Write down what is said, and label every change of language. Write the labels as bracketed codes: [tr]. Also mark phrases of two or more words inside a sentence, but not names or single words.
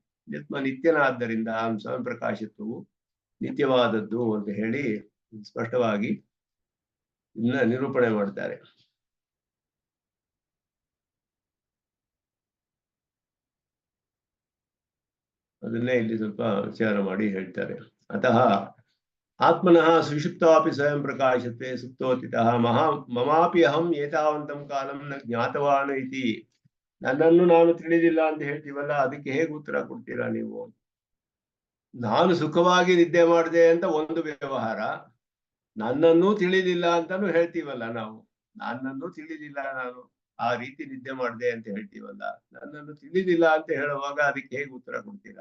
[kn] ಆತ್ಮ ನಿತ್ಯನಾದ್ದರಿಂದ ಸ್ವಯಂ ಪ್ರಕಾಶತ್ವವು ನಿತ್ಯವಾದದ್ದು ಅಂತ ಹೇಳಿ ಸ್ಪಷ್ಟವಾಗಿ ಇದನ್ನ ನಿರೂಪಣೆ ಮಾಡ್ತಾರೆ. ಅದನ್ನೇ ಇಲ್ಲಿ ಸ್ವಲ್ಪ ವಿಚಾರ ಮಾಡಿ ಹೇಳ್ತಾರೆ. [sa] ಅತಃ ಆತ್ಮನಃ ಸುಷುಪ್ತಾಪಿ ಸ್ವಯಂ ಪ್ರಕಾಶತ್ವೇ ಸುಪ್ತೋತಿತಃ ಮಮಾಪಿ ಅಹಂ ಏತಾವಂತಂ ಕಾಲಂ ನ ಜ್ಞಾತವಾನ್ ಇತಿ. [kn] ನನ್ನನ್ನು ನಾನು ತಿಳಿದಿಲ್ಲ ಅಂತ ಹೇಳ್ತೀವಲ್ಲ, ಅದಕ್ಕೆ ಹೇಗೆ ಉತ್ತರ ಕೊಡ್ತೀರಾ ನೀವು? ನಾನು ಸುಖವಾಗಿ ನಿದ್ದೆ ಮಾಡಿದೆ ಅಂತ ಒಂದು ವ್ಯವಹಾರ, ನನ್ನನ್ನು ತಿಳಿದಿಲ್ಲ ಅಂತಾನು ಹೇಳ್ತೀವಲ್ಲ ನಾವು. ನನ್ನನ್ನು ತಿಳಿದಿಲ್ಲ, ನಾನು ಆ ರೀತಿ ನಿದ್ದೆ ಮಾಡಿದೆ ಅಂತ ಹೇಳ್ತೀವಲ್ಲ, ನನ್ನನ್ನು ತಿಳಿದಿಲ್ಲ ಅಂತ ಹೇಳುವಾಗ ಅದಕ್ಕೆ ಹೇಗೆ ಉತ್ತರ ಕೊಡ್ತೀರಾ?